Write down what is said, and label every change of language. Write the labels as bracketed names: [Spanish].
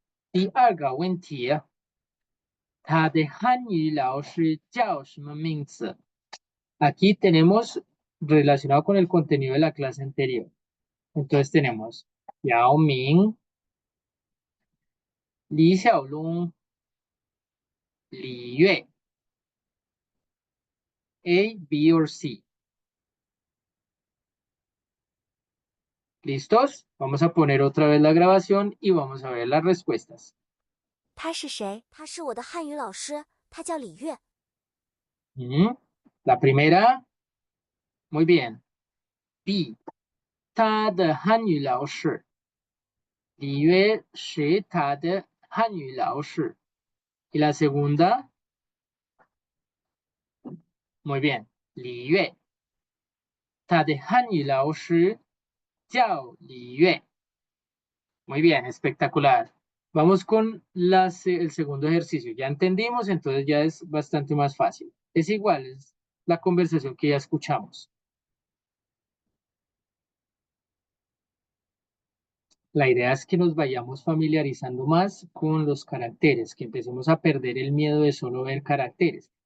[Chinese] 第二个问题，他的汉语老师叫什么名字？ [Spanish] Aquí tenemos relacionado con el contenido de la clase anterior. Entonces tenemos Yao Ming, [Chinese] 李小龙、李月。 [English] A, B or C. [Spanish] ¿Listos? Vamos a poner otra vez la grabación y vamos a ver las respuestas. [Chinese] 他是谁？他是我的汉语老师，他叫李月。 [Spanish] La primera, muy bien. B, [Chinese] 他的汉语老师。李月是他的汉语老师。 [Spanish] Y la segunda, muy bien. [Chinese] 李月，他的汉语老师叫李月。 [Spanish] Muy bien, espectacular. Vamos con el segundo ejercicio. Ya entendimos, entonces ya es bastante más fácil. Es igual, es la conversación que ya escuchamos. La idea es que nos vayamos familiarizando más con los caracteres, que empecemos a perder el miedo de solo ver caracteres.